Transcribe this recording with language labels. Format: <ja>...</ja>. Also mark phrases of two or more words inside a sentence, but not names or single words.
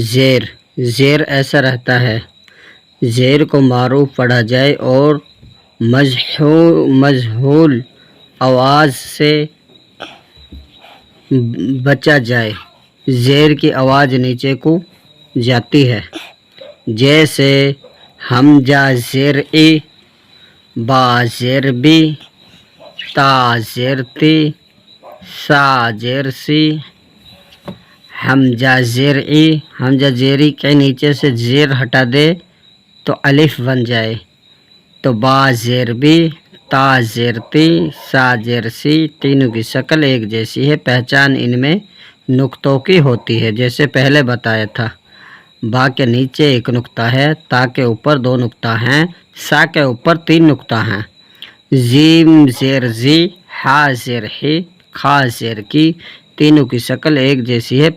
<ur>زیر ایسا رہتا ہے، زیر کو معروف پڑھا جائے اور مجہول آواز سے بچا جائے۔ زیر کی آواز نیچے کو جاتی ہے، جیسے حمزہ زیر ای، با زیر بی، تا زیر تی، سا زیر سی۔ حمزہ زیر ای، حمزہ زیری کے نیچے سے زیر ہٹا دے تو الف بن جائے، تو با زیر بی، تا زیر تی، سا زیر سی تینوں کی شکل ایک جیسی ہے۔ پہچان ان میں نقطوں کی ہوتی ہے، جیسے پہلے بتایا تھا۔ با کے نیچے ایک نقطہ ہے، تا کے اوپر دو نقطہ ہیں، سا کے اوپر تین نقطہ ہیں۔ زیم زیر زی، ہا زیر ہی، کھا زیر کی تینوں کی شکل ایک جیسی ہے۔</ur>